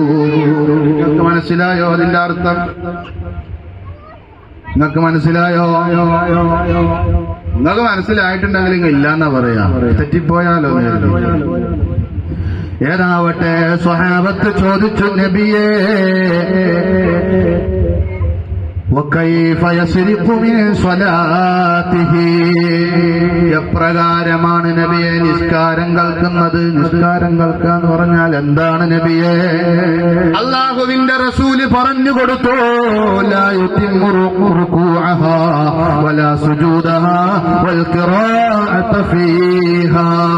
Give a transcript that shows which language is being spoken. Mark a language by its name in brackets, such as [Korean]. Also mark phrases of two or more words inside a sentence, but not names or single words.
[Malayalam] മനസ്സിലായോ അതിന്റെ അർത്ഥം? നിങ്ങൾക്ക് മനസ്സിലായോ? നിങ്ങൾക്ക് മനസ്സിലായിട്ടുണ്ടെങ്കിൽ നിങ്ങൾ ഇല്ലാന്നാ പറയാ, തെറ്റിപ്പോയാലോ? ഏതാവട്ടെ, സ്വഹാബത്ത് ചോദിച്ചു, നബിയേ [Arabic] وكيف يسرق من صلاته, [Malayalam] എപ്രകാരമാണ് നബിയെ നിസ്കാരം കേൾക്കുന്നത്? നിസ്കാരം കേൾക്കാന്ന് പറഞ്ഞാൽ എന്താണ് നബിയെ? അല്ലാഹുവിന്റെ റസൂല് പറഞ്ഞു കൊടുത്തു, [Arabic] لا يتم ركوعها ولا سجودها والقراءة فيها.